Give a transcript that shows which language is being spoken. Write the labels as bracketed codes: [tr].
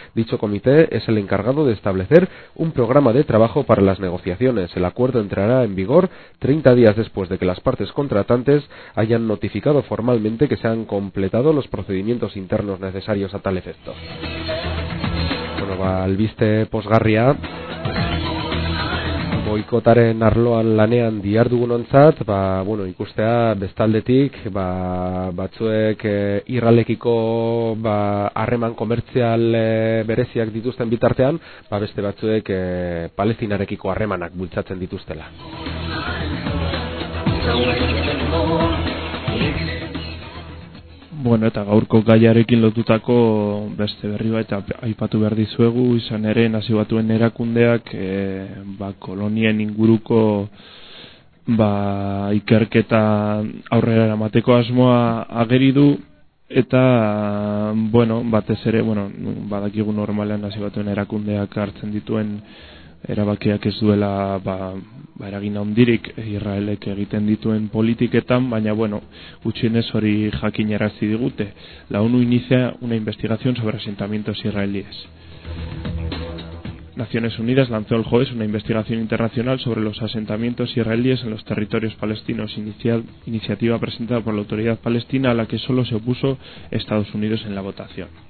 [es] Dicho comité es el encargado de establecer un programa de trabajo para las negociaciones. El acuerdo entrará en vigor 30 días después de que las partes contratantes hayan notificado formalmente que se han completado los procedimientos internos necesarios a tal efecto. [eu] Bueno, va al viste posgarria. Boikotaren arloan lanean dihardugunontzat, ba, bueno, ikustea bestaldetik, ba, batzuek irralekiko ba, harreman komertzial bereziak dituzten bitartean, ba, beste batzuek Palestinarekiko harremanak bultzatzen dituztela. Bueno, eta gaurko gaiarekin lotutako beste berri bat aipatu behar dizuegu, izan ere Nazio Batuen erakundeak ba, kolonien inguruko ba, ikerketa aurrera eramateko asmoa ageri du, eta bueno, batez ere bueno, badakigu normalean Nazio Batuen erakundeak hartzen dituen erabakiak ez duela ba, ba, eragin handirik Israelek egiten dituen politiketan, baina bueno, gutxienez hori jakinarazi digute. [es] La ONU inicia una investigación sobre asentamientos israelíes. Naciones Unidas lanzó el jueves una investigación internacional sobre los asentamientos israelíes en los territorios palestinos, iniciativa presentada por la autoridad palestina a la que solo se opuso Estados Unidos en la votación.